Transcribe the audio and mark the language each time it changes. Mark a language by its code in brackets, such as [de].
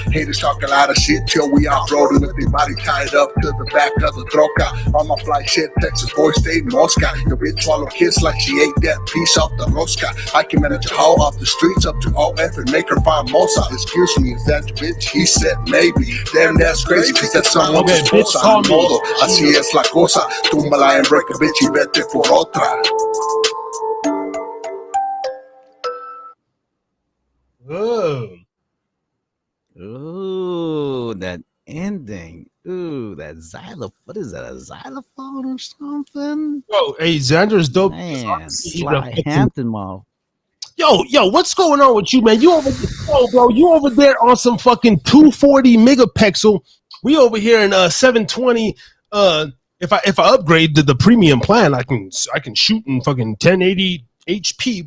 [en] Haters talk a lot of shit till we off-roading with their body tied up to the back of the troca. On my fly shit, Texas boy stay Mosca. Your bitch swallow kiss like she ate that piece off the rosca. I can manage a hoe off the streets up to OF and make her famosa. Excuse me, is that your bitch? He said maybe. Damn, that's crazy, cause that's someone's esposa. [es] Modo, así es la cosa. Túmbala [en] and break a bitch [es] y vete por otra. [en] Ooh, that ending. Ooh, that xylophone. What is that? A xylophone or something? Yo, hey, Xander's dope. Man, Sly Hampton, mom. Yo, what's going on with you, man? You over there, bro? You over there on some fucking 240 megapixel? We over here in 720. If I upgrade to the premium plan, I can shoot in fucking 1080 HP.